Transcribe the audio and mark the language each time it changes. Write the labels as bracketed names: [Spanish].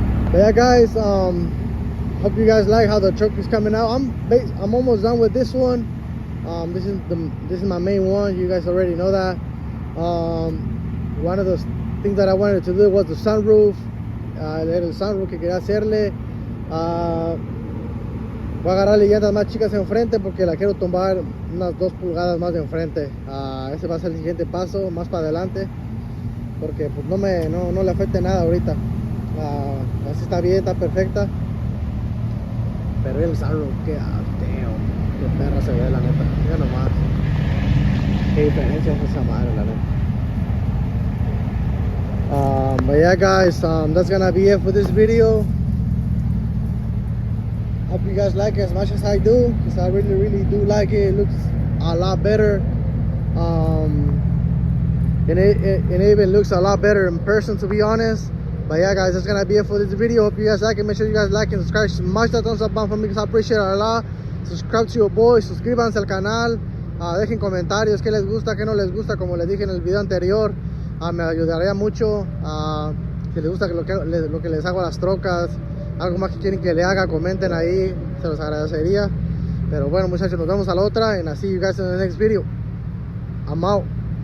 [English] But yeah, guys, hope you guys like how the truck is coming out. I'm almost done with this one. This is my main one. You guys already know that. One of those things that I wanted to do was the sunroof. [Spanish] era el sunroof que quería hacerle. Voy a agarrarle llantas más chicas enfrente porque la quiero tumbar unas 2 pulgadas más de enfrente. Ese va a ser el siguiente paso, más para adelante, porque pues no le afecte nada ahorita. Así está bien, está perfecta. Pero el sunroof, qué perra se ve, la neta. Mira nomás qué diferencia es esa madre, la neta. [English] But yeah guys, that's gonna be it for this video. Hope you guys like it as much as I do, because I really do like it. It looks a lot better, and it even looks a lot better in person, to be honest. But yeah guys, that's gonna be it for this video. Hope you guys like it. Make sure you guys like and subscribe. Smash that thumbs up button for me, because I appreciate it a lot. Subscribe to your boy, [Spanish] suscríbanse al canal. Dejen comentarios qué les gusta, qué no les gusta, como les dije en el video anterior. Me ayudaría mucho. Si les gusta lo que les hago a las trocas, algo más que quieren que le haga, comenten ahí, se los agradecería. Pero bueno muchachos, nos vemos a la otra, [English] and I'll see you guys in the next video. I'm out.